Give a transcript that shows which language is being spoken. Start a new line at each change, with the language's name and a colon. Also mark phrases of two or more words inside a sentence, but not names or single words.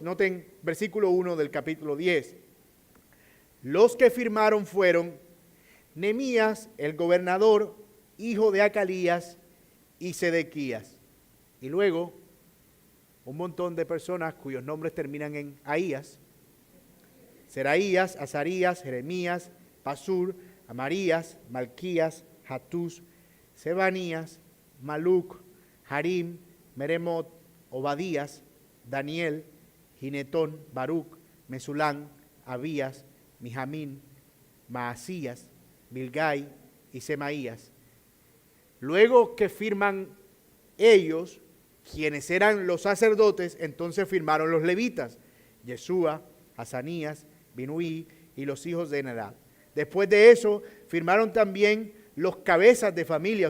Spanish: Noten versículo 1 del capítulo 10. Los que firmaron fueron Nehemías, el gobernador, hijo de Acalías, y Sedequías. Y luego, un montón de personas cuyos nombres terminan en Ahías: Seraías, Azarías, Jeremías, Pasur, Amarías, Malquías, Hatús, Sebanías, Maluc, Harim, Meremot, Obadías, Daniel, Ginetón, Baruc, Mesulán, Abías, Mijamín, Maasías, Bilgai y Semaías. Luego que firman ellos, quienes eran los sacerdotes, entonces firmaron los levitas: Yeshua, Hazanías, Binuí y los hijos de Nadab. Después de eso, firmaron también los cabezas de familia.